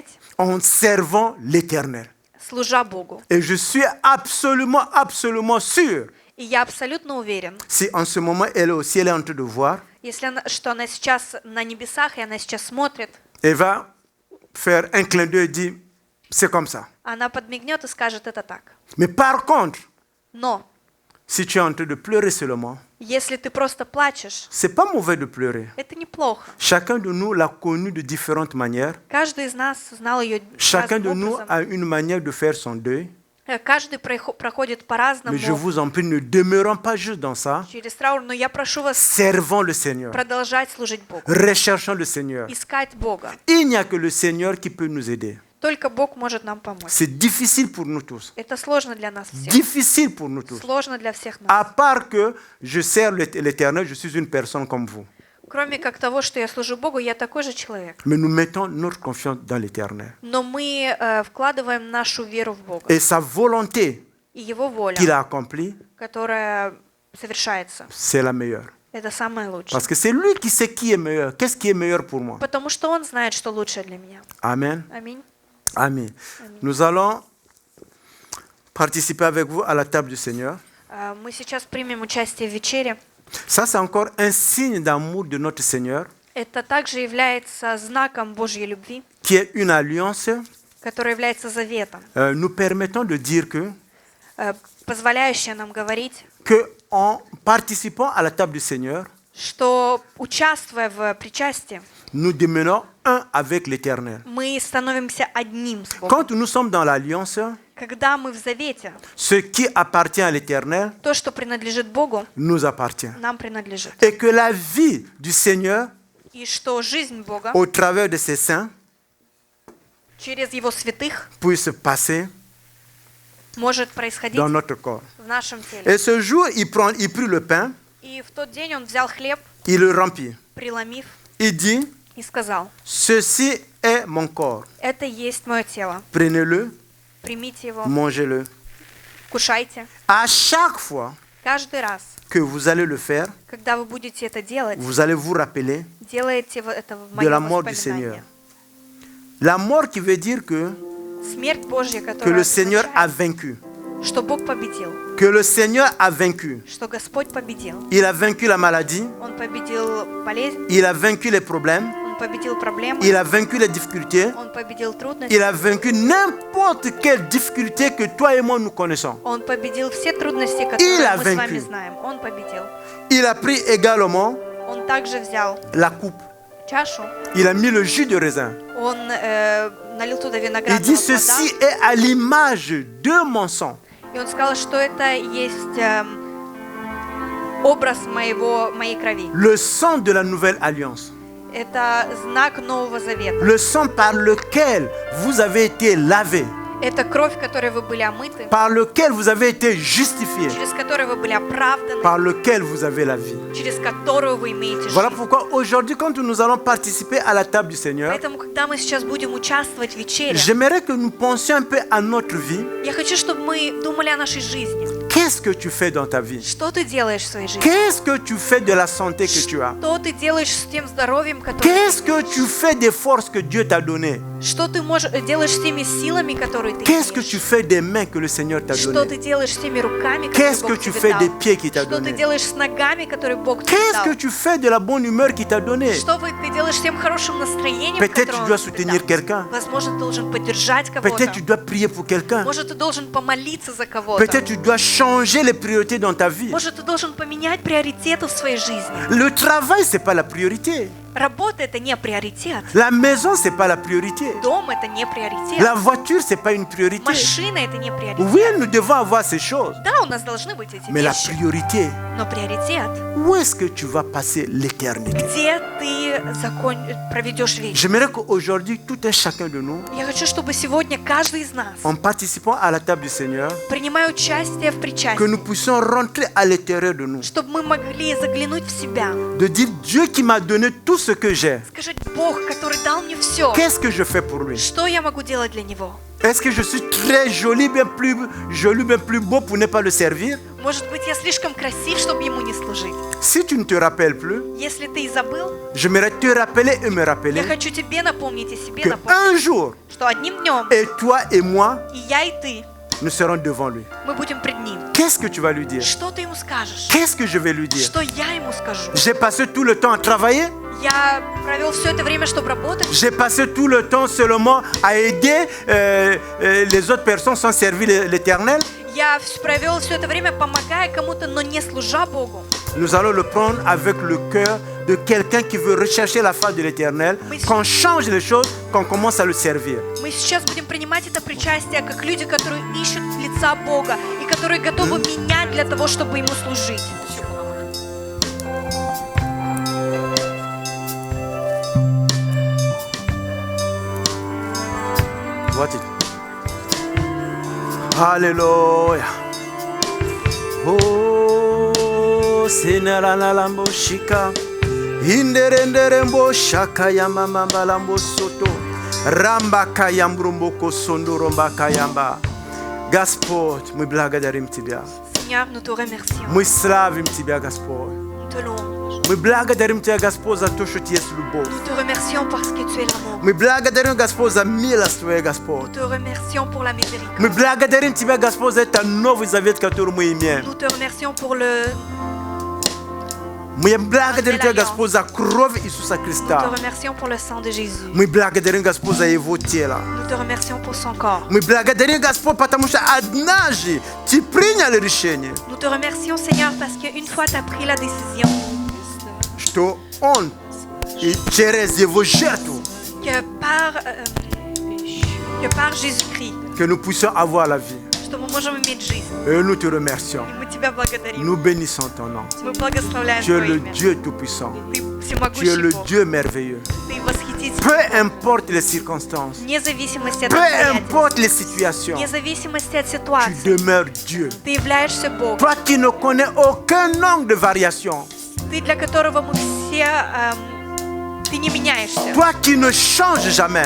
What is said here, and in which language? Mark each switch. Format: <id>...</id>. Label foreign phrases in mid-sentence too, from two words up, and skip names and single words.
<fr>En servant l'Éternel.</fr> <ru>служа Богу.</ru> <fr>Et je suis absolument sûr</fr> <ru>И я абсолютно уверен,</ru> <fr>si en ce moment elle est au ciel, elle est en train de voir,</fr> <ru>если что она сейчас на небесах, и она сейчас смотрит,</ru> <fr>elle va faire un clin d'œil et dire, c'est comme ça.</fr> <ru>она подмигнет и скажет, это так.</ru> <fr>Mais par contre,</fr> <ru>Но</ru> <fr>si tu es en train de pleurer seulement,</fr> <ru>если ты просто плачешь,</ru> <fr>c'est pas mauvais de pleurer.</fr> <ru>это неплохо.</ru> <fr>Chacun de nous l'a connu de différentes manières.</fr> <ru>Каждый из нас знал ее</ru> <fr>Chacun de</fr> <ru>разным</ru> <fr>nous</fr> <ru>образом.</ru> <fr>a une manière de faire son deuil.</fr> <ru>Каждый проходит по-разному</ru> <fr>Mais je vous en prie, ne demeurons pas juste dans ça.</fr> <ru>через траур, но я прошу вас</ru> <fr>Servons le Seigneur.</fr> <ru>продолжать служить Богу,</ru> <fr>Recherchons le Seigneur.</fr> <ru>искать Бога.</ru> <fr>Il n'y a que le Seigneur qui peut nous aider.</fr> <ru>Только Бог может нам помочь.</ru> <fr>C'est difficile pour nous tous.</fr> <ru>Это сложно для нас всех.</ru> <fr>Difficile pour nous tous.</fr> <ru>Сложно для всех нас.</ru> <fr>À part que je sers l'Éternel, je suis une personne comme vous.</fr> <ru>Кроме как того, что я служу Богу, я такой же человек.</ru> <fr>Mais nous mettons notre confiance dans l'Éternel.</fr> <ru>Но мы вкладываем нашу веру в Бога.</ru> <fr>Et sa volonté</fr> <ru>И Его воля,</ru> <fr>qu'il a accomplie,</fr> <ru>которая совершается,</ru> <fr>c'est la meilleure.</fr> <ru>это самое лучшее.</ru> <fr>Parce que c'est lui qui sait qui est meilleur. Qu'est-ce qui est meilleur pour moi?</fr> <ru>Потому что Он знает, что лучше для меня.</ru> <fr>Amen.</fr> <ru>Аминь.</ru> <fr>Amen. Nous allons participer avec vous à la table du Seigneur.</fr> <ru>Мы сейчас примем участие в вечере.</ru> <fr>Ça, c'est encore un signe d'amour de notre Seigneur,</fr> <ru>Это также является знаком Божьей любви,</ru> <fr>qui est une alliance.</fr> <ru>который является заветом,</ru> <fr>Nous permettons de dire</fr> <ru>позволяющая нам говорить,</ru> <fr>que en participant à la table du Seigneur,</fr> <ru>что, участвуя в причастии,</ru> <fr>nous demeurons un avec l'Éternel.</fr> <ru>мы становимся одним с Богом.</ru> <fr>Quand nous sommes dans l'alliance,</fr> <ru>Когда мы в завете,</ru> <fr>ce qui appartient à l'Éternel</fr> <ru>то, что принадлежит Богу,</ru> <fr>nous appartient.</fr> <ru>нам принадлежит.</ru> <fr>Et que la vie du Seigneur,</fr> <ru>И что жизнь Бога</ru> <fr>au travers de ses saints,</fr> <ru>через Его святых</ru> <fr>puisse passer</fr> <ru>может происходить</ru> <fr>dans notre corps.</fr> <ru>в нашем теле.</ru> <fr>Et ce jour, il prit le pain,</fr> <ru>И в тот день Он взял хлеб,</ru> <fr>il le remplit.</fr> <ru>преломив,</ru> <fr>Il dit,</fr> <ru>и сказал,</ru> <fr>ceci est mon corps.</fr> <ru>это есть мое тело,</ru> <fr>Prenez-le,</fr> <ru>примите его,</ru> <fr>mangez-le.</fr> <ru>кушайте.</ru> <fr>À chaque fois</fr> <ru>Каждый раз,</ru> <fr>que vous allez le faire,</fr> <ru>когда вы будете это делать,</ru> <fr>vous allez vous rappeler</fr> <ru>делаете это в</ru> <fr>de la</fr> <ru>моем</ru> <fr>mort du Seigneur.</fr> <ru>воспоминании.</ru> <fr>La mort qui veut dire que</fr> <ru>Смерть Божья,</ru> <fr>le</fr> <ru>которая</ru> <fr>Seigneur a</fr> <ru>означает,</ru> <fr>vaincu.</fr> <ru>что Бог победил,</ru> <fr>Que le Seigneur a vaincu.</fr> <ru>что Господь победил.</ru> <fr>Il a vaincu la maladie,</fr> <ru>Он победил болезнь,</ru> <fr>il a vaincu les problèmes,</fr> <ru>Он победил проблемы,</ru> <fr>il a vaincu les difficultés,</fr> <ru>Он победил трудности,</ru> <fr>il a vaincu n'importe quelle difficulté que toi et moi nous connaissons.</fr> <ru>Он победил все трудности,</ru> <fr>Il</fr> <ru>которые</ru> <fr>a</fr> <ru>мы с</ru> <fr>vaincu.</fr> <ru>вами знаем. Он победил.</ru> <fr>Il a pris également</fr> <ru>Он также взял</ru> <fr>la coupe,</fr> <ru>чашу,</ru> <fr>il a mis le jus de raisin.</fr> <ru>Он налил туда</ru> <fr>Il</fr> <ru>виноградного</ru> <fr>dit,</fr> <ru>плода,</ru> <fr>ceci est à l'image de mon sang.</fr> <ru>и он сказал, что это есть образ моей крови.</ru> <fr>Le sang de la nouvelle alliance.</fr> <ru>Это знак Нового Завета.</ru> <fr>Le sang par lequel vous avez été lavés,</fr> <ru>Это кровь, которой вы были омыты,</ru> <fr>par lequel vous avez été justifiés,</fr> <ru>через которую вы были оправданы,</ru> <fr>par lequel vous avez la vie.</fr> <ru>через которую вы имеете</ru> <fr>Voilà</fr> <ru>жизнь.</ru> <fr>pourquoi aujourd'hui, quand nous allons participer à la table du Seigneur,</fr> <ru>Поэтому, когда мы сейчас будем участвовать в вечере,</ru> <fr>j'aimerais que nous pensions un peu à notre vie.</fr> <ru>я хочу, чтобы мы думали о нашей жизни.</ru> <fr>Qu'est-ce que tu fais dans ta vie?</fr> <ru>Что ты делаешь в своей жизни?</ru> <fr>Qu'est-ce que tu fais de la santé que tu as?</fr> <ru>Что ты делаешь с тем здоровьем, которое</ru> <fr>Qu'est-ce</fr> <ru>ты</ru> <fr>que</fr> <ru>имеешь?</ru> <fr>tu fais des forces que Dieu t'a données?</fr> <ru>Что ты делаешь с теми силами, которые ты</ru> <fr>Qu'est-ce que</fr> <ru>имеешь?</ru> <fr>tu fais des mains que le Seigneur t'a</fr> <ru>Что</ru> <fr>données?</fr> <ru>ты делаешь с теми руками, которые</ru> <fr>Qu'est-ce que</fr> <ru>Бог</ru> <fr>tu</fr> <ru>тебе</ru> <fr>fais</fr> <ru>дал?</ru> <fr>des pieds qu'il t'a</fr> <ru>Что ты</ru> <fr>donné?</fr> <ru>делаешь с ногами, которые Бог тебе</ru> <fr>Qu'est-ce</fr> <ru>дал?</ru> <fr>que tu fais de la bonne humeur qu'il t'a donnée?</fr> <ru>Что ты делаешь с тем хорошим настроением,</ru> <fr>Peut-être</fr> <ru>которое</ru> <fr>tu</fr> <ru>Он</ru> <fr>dois</fr> <ru>тебе</ru> <fr>soutenir</fr> <ru>дал?</ru> <fr>quelqu'un.</fr> <ru>Возможно, ты должен поддержать кого-то.</ru> <fr>Peut-être tu dois prier pour quelqu'un.</fr> <ru>Может, ты должен помолиться за кого-то.</ru> <fr>Peut-être tu dois changer les priorités dans ta vie.</fr> <ru>Может, ты должен поменять приоритеты в своей жизни.</ru> <fr>Le travail, c'est pas la priorité.</fr> <ru>Работа – это не приоритет.</ru> <fr>La maison, c'est pas la priorité.</fr> <ru>Дом – это не приоритет.</ru> <fr>La voiture, c'est pas une priorité.</fr> <ru>Машина – это не приоритет.</ru> <fr>Oui, nous devons avoir ces choses.</fr> <ru>Да, у нас должны быть эти</ru> <fr>Mais la</fr> <ru>вещи.</ru> <fr>priorité,</fr> <ru>Но приоритет</ru> <fr>où est-ce que tu vas passer l'éternité?</fr> <ru>где ты проведешь вечность.</ru> <fr>J'aimerais qu'aujourd'hui, tout un chacun de nous,</fr> <ru>Я хочу, чтобы сегодня каждый из нас,</ru> <fr>en participant à la table du Seigneur,</fr> <ru>принимая участие в</ru> <fr>que</fr> <ru>причастии,</ru> <fr>nous puissions rentrer à l'intérieur de nous.</fr> <ru>чтобы мы могли заглянуть в себя,</ru> <fr>De dire, Dieu qui m'a donné tout ce que j'ai,</fr> <ru>сказать: Бог, который дал мне все,</ru> <fr>qu'est-ce que je fais pour lui?</fr> <ru>что я могу делать для Него?</ru> <fr>Est-ce que je suis très joli, bien plus beau pour ne pas le servir?</fr> <ru>Может быть, я слишком красив, чтобы Ему не служить?</ru> <fr>Si tu ne te rappelles plus,</fr> <ru>Если ты и забыл,</ru> <fr>j'aimerais te rappeler et me</fr> <ru>я</ru> <fr>rappeler</fr> <ru>хочу тебе напомнить и себе</ru> <fr>que</fr> <ru>напомнить,</ru> <fr>un jour,</fr> <ru>что одним днем</ru> <fr>et toi et moi,</fr> <ru>и я, и ты</ru> <fr>nous serons devant lui.</fr> <ru>мы будем пред Ним.</ru> <fr>Qu'est-ce que tu vas lui dire?</fr> <ru>Что ты Ему скажешь?</ru> <fr>Qu'est-ce que je vais lui dire?</fr> <ru>Что я Ему скажу?</ru> <fr>J'ai passé tout le temps à travailler.</fr> <ru>Я провел все это время, чтобы работать.</ru> <fr>J'ai passé tout le temps seulement à aider les autres personnes sans servir l'Éternel.</fr> <ru>Я провел все это время, помогая кому-то, но не служа Богу.</ru> <fr>Nous allons le prendre avec le cœur de quelqu'un qui veut rechercher la face de l'Éternel, qu'on change les choses, qu'on commence à le servir.</fr> <ru>Мы сейчас будем принимать это причастие как люди, которые ищут лица Бога и которые готовы менять для того, чтобы Ему служить.</ru> <fr>Alléluia. Oh, Seigneur, analambo shika. Inderenderembo shaka yamama balambo soto. Ramba kayambrumbo kosondo romba kayamba.</fr> <ru>Господь, мы благодарим Тебя.</ru> <fr>Seigneur, nous te remercions.</fr> <ru>Мы славим Тебя, Господь.</ru> <fr>Nous te louons.</fr> <ru>Мы благодарим Тебя, Господь, за то, что Ты есть любовь.</ru> <fr>Nous te remercions parce que tu es l'amour.</fr> <ru>Мы благодарим, Господь, за милость Твою, Господь.</ru> <fr>Nous te remercions pour la miséricorde.</fr> <ru>Мы благодарим Тебя, Господь, за это Новый Завет, который мы имеем.</ru> <fr>Nous te remercions pour le...</fr> <ru>Мы благодарим Тебя, Господь, за кровь Иисуса</ru> <fr>Nous te</fr> <ru>Христа.</ru> <fr>remercions pour le sang de Jésus.</fr> <ru>Мы благодарим, Господь, за Его тело.</ru> <fr>Nous te remercions pour son corps.</fr> <ru>Мы благодарим, Господь, потому что однажды Ты принял решение,</ru> <fr>Nous te remercions, Seigneur, parce qu'une fois tu as pris la décision</fr> <ru>что Он и через Его жертву,</ru> <fr>que par Jésus-Christ, que nous puissions avoir la vie.</fr> <ru>что мы можем иметь жизнь.</ru> <fr>Et nous te remercions.</fr> <ru>И мы тебя благодарим.</ru> <fr>Nous bénissons ton nom.</fr> <ru>Мы благословляем</ru> <fr>Tu es</fr> <ru>Твое</ru> <fr>le</fr> <ru>имя.</ru> <fr>Dieu Tout-Puissant.</fr> <ru>Ты</ru> <fr>Tu es</fr> <ru>всемогущий</ru> <fr>le</fr> <ru>Бог.</ru> <fr>Dieu merveilleux.</fr> <ru>Ты восхитительный.</ru> <fr>Peu importe les circonstances,</fr> <ru>Вне зависимости от</ru> <fr>peu</fr> <ru>обстоятельств,</ru> <fr>importe les situations,</fr> <ru>вне зависимости от</ru> <fr>tu</fr> <ru>ситуации,</ru> <fr>demeures Dieu.</fr> <ru>ты являешься Богом.</ru> <fr>Toi qui ne connais aucun nombre de variations,</fr> <ru>Ты, для которого мы все... ты не меняешься.</ru> <fr>toi qui ne changes jamais,</fr>